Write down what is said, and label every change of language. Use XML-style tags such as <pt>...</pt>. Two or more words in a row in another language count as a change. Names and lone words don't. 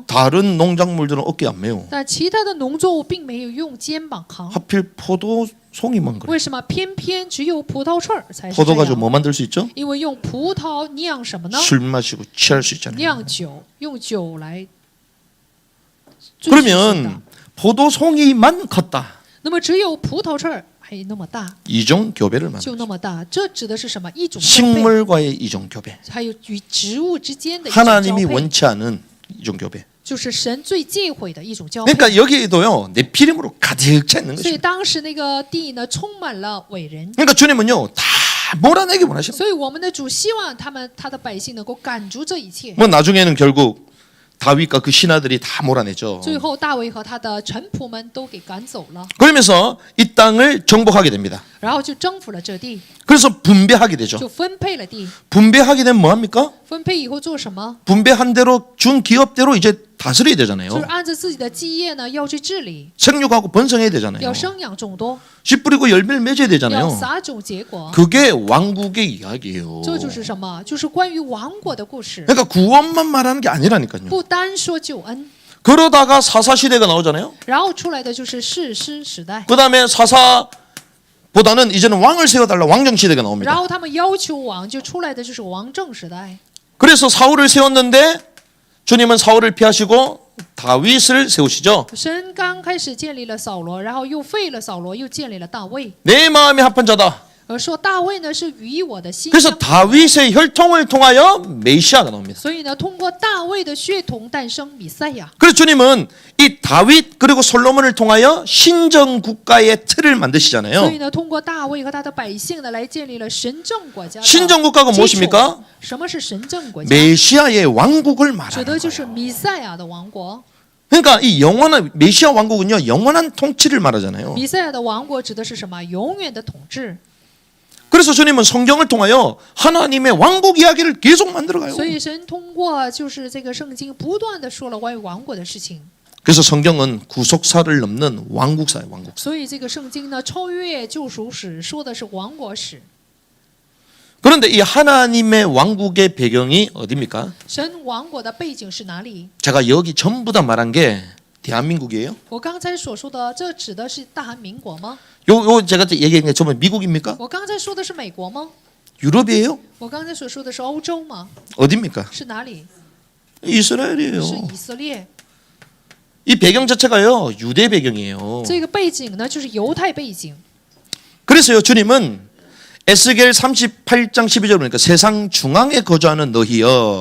<ko>다른 농작물들은 어깨에 안 메요.</ko> <zh>但其他的农作物并没有用肩膀扛。</zh> <ko>하필 포도송이만 그래.</ko> <zh>为什么偏偏只有葡萄串儿才是</zh> <ko>포도</ko> <zh>这</zh> <ko>가지고</ko> <zh>样？</zh> <ko>뭐 만들 수 있죠?</ko> <zh>因为用葡萄酿什么呢？</zh> <ko>술 마시고 취할 수 있잖아요.</ko> <zh>酿酒，用酒来醉醺醺的</zh> <ko>그러면 포도송이만 컸다.</ko> <zh>那么只有葡萄串儿还那么大，</zh> <ko>이종 교배를 만들.</ko> <zh>就那么大，这指的是什么？一种交配，</zh> <ko>식물과의 이종 교배.</ko> <zh>还有与植物之间的一种交</zh> <ko>하나님이</ko> <zh>配，</zh> <ko>원치 않은 이종 교배.</ko> <zh>就是神最忌讳的一种交配。</zh> <ko>그러니까 여기에도요 네피림으로 가득 차 있는</ko> <zh>所以</zh> <ko>것입니다.</ko> <zh>当时那个地呢，充满了伟人。</zh> <ko>그러니까 주님은요 다 몰아내기 원하십니다.</ko> <zh>所以我们的主希望他的百姓能够赶逐这一切。</zh> <ko>뭐 나중에는 결국 다윗과 그 신하들이 다 몰아내죠.</ko> <zh>最后大卫和他的臣仆们都给赶走了，</zh> <ko>그러면서 이 땅을 정복하게 됩니다.</ko> <zh>然后就征服了这地，</zh> <ko>그래서 분배하게 되죠.</ko> <zh>就分配了地。</zh> <ko>분배하게 되면 뭐 합니까?</ko> <zh>分配以后做什么？</zh> <ko>분배한 대로 준 기업대로 이제 다스려야</ko> <zh>就是</zh> <ko>되잖아요.</ko> <zh>按照自己的基业呢，要去治理，</zh> <ko>생육하고 번성해야 되잖아요.</ko> <zh>要生养众多，</zh> <ko>씨 뿌리고 열매를 맺어야</ko> <zh>要</zh> <ko>되잖아요.</ko> <zh>撒种结果。</zh> <ko>그게 왕국의 이야기예요.</ko> <zh>这就是什么？就是关于王国的故事，</zh> <ko>그러니까 구원만 말하는 게 아니라니까요.</ko> <zh>不单说救恩，</zh> <ko>그러다가 사사 시대가 나오잖아요.</ko> <zh>然后出来的就是士师时代，</zh> <ko>그다음에 사사보다는 이제는 왕을 세워달라 왕정 시대가</ko> <zh>然</zh> <ko>나옵니다.</ko> <zh>后他们要求王，就出来的就是王政时代。</zh> <ko>그래서 사울을 세웠는데 주님은 사울을 피하시고 다윗을 세우시죠.</ko> <zh>神刚开始建立了扫罗，然后又废了扫罗，又建立了大卫。</zh> <ko>내 마음에 합한 자다.</ko> <zh>说大卫呢是与我的心</zh> <ko>그래서</ko> <zh>相，</zh> <ko>다윗의 혈통을 통하여 메시아가 나옵니다.</ko> <zh>所以呢，通过大卫的血统诞生弥赛亚。</zh> <ko>그래서 주님은 이 다윗 그리고 솔로몬을 통하여 신정 국가의 틀을 만드시잖아요.</ko> <zh>所以呢，通过大卫和他的百姓呢，来建立了神政国家的</zh> <ko>신정 국가가</ko> <zh>基础。</zh> <ko>무엇입니까?</ko> <zh>什么是神政国家？</zh> <ko>메시아의 왕국을</ko> <zh>指</zh> <ko>말하는</ko> <zh>的就是</zh> <ko>거예요.</ko> <zh>弥赛亚的王国。</zh> <ko>그러니까 이 영원한 메시아 왕국은요 영원한 통치를 말하잖아요.</ko> <zh>弥赛亚的王国指的是什么？永远的统治。</zh> <ko>그래서 주님은 성경을 통하여 하나님의 왕국 이야기를 계속 만들어가요.</ko> <zh>所以神通过就是这个圣经，不断的说了关于王国的事情。</zh> <ko>그래서 성경은 구속사를 넘는 왕국사예요. 왕국사.</ko> <zh>所以这个圣经呢，超越救赎史，说的是王国史。</zh> <ko>그런데 이 하나님의 왕국의 배경이 어디입니까?</ko> <zh>神王国的背景是哪里？</zh> <ko>제가 여기 전부 다 말한 게 대한민국이에요.</ko> <zh>我刚才所说的，这指的是大韩民国吗？</zh> <ko>요 제가 얘기한 게 전부 미국입니까?</ko> <zh>我刚才说的是美国吗？</zh> <ko>유럽이에요?</ko> <zh>我刚才所说的是欧洲吗？</zh> <ko>어디입니까?</ko> <zh>是哪里？</zh> <ko>이스라엘이에요.</ko> <zh>是以色列。</zh> <ko>이 배경 자체가요 유대 배경이에요.</ko> <zh>这个背景呢就是犹太背景。</zh> <ko>그래서요 주님은 에스겔 38장 12절 보니까 세상 중앙에 거주하는 너희여.</ko>